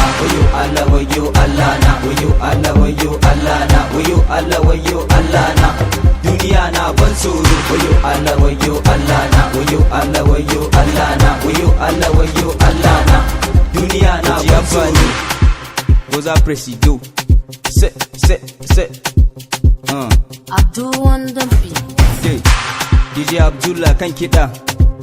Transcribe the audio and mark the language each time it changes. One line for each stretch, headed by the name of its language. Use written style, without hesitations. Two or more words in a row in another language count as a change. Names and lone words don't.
Hausa: Wayo Allah wayo Allah na, wayo Allah wayo Allah na, wayo Allah wayo Allah na. Duniya na ban tsoro, wayo Allah wayo Allah na, wayo Allah wayo Allah na, wayo Allah wayo Allah na. Duniya na ban tsoro. Goza Presido. Sit.
English: Abdul on the beat.
Hausa: DJ Abdullah kan kiɗa.